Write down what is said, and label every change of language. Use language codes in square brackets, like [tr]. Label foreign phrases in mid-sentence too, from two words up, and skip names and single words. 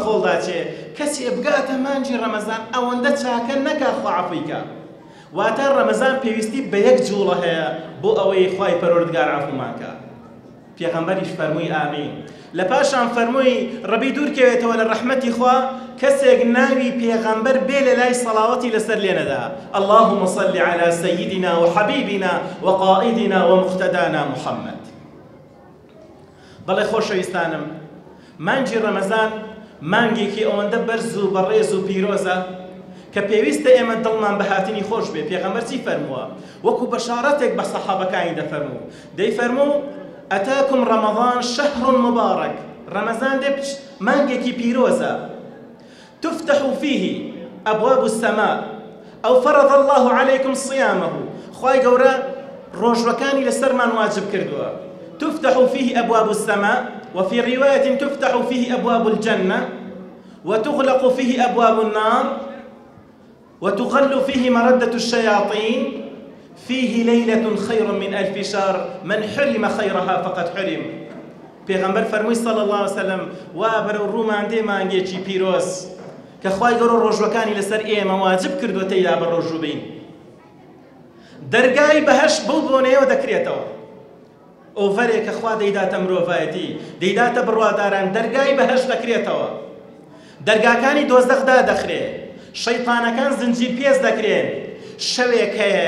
[ckb] خۆڵدا چێ کەسێ بگاتە مانجی ڕەمەزان ئەوەندە چاکە نەکا خوا عەفویکە واتە ڕەمەزان پێویستی بە یەک جوڵە هەیە بۆ ئەوەی خوای پەروەردگار عەفومانکە پێغەمبەریش فەرمووی ئامین لە پاشان فەرمووی ڕەبی دوور کەوێتەوە لە ڕەحمەتی خوا کەسێک ناوی پێغەمبەر بێ لە لای سەڵاوەتی لەسەر لێ نەدا [ar] اللهم صل على سيدنا وحبيبنا وقائدنا ومقتدانا محمد [ckb] بەڵێ خۆشەویستانم مانگی ڕەمەزان مانگێکی ئەوەندە بەرز و بەڕێز و پیرۆزە کە پێویستە ئێمە دڵمان بە هاتنی خۆش بێ پێغەمبەر چی فەرمووە وەکو بەشارەتێک بە سەحابەکانی دەفەرموو دەیفەرموو [ar] ئەتاکم ڕەمەضان شەهر مبارەک [ckb] ڕەمەزان دێ مانگێکی پیرۆزە [ar] تفتح فيه أبواب السماء أو فرض الله عليكم صيامه [ckb] خوای گەورە ڕۆژوەکانی لەسەرمان واجب کردووە [ar] تفتح فيه أبواب السماء وفي رواية تفتح فيه أبواب الجنة وتغلق فيه أبواب النار وتغل فيه مردة الشياطين فيه ليلة خير من 1000 شهر من حرم خيرها فقد حرم [ckb] پێغەمبەر فەرمووی [ar] صلى الله عليه وسلم [ckb] وا بەرەو ڕوومان دێ مانگێکی پیرۆز کە خوای گەورە ڕۆژوەکانی لەسەر ئێمە واجب کردووە تێیدا بە ڕۆژوو بین دەرگای بەهەشت بەو بۆنەیەوە دەکرێتەوە ئۆڤەرێک کە خوا دەیداتە مرۆڤایەتی دەیداتە بڕواداران دەرگای بەهەشت دەکرێتەوە دەرگاکانی دۆزەخدا دەخرێ شەیطانەکان زنجیر پێز دەکرێن شەوێک هەیە